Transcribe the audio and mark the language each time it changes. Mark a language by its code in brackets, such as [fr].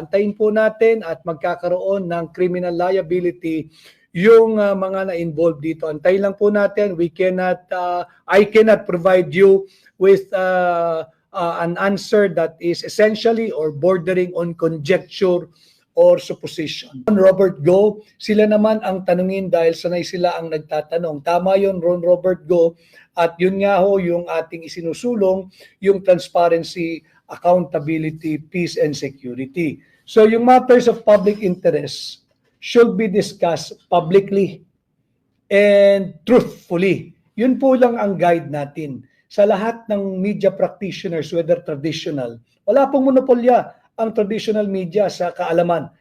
[tl] Antayin po natin at magkakaroon ng criminal liability yung mga na-involved dito. Antayin lang po natin. [en] I cannot provide you with an answer that is essentially or bordering on conjecture or supposition. [tl] Robert Go, sila naman ang tanungin dahil sanay sila ang nagtatanong. Tama yun, Ron Robert Go. At yun nga ho yung ating isinusulong, yung transparency, accountability, peace, and security. [en] So yung matters of public interest should be discussed publicly and truthfully. [tl] Yun po lang ang guide natin sa lahat ng media practitioners, whether traditional. Wala pong monopolya ang traditional media sa kaalaman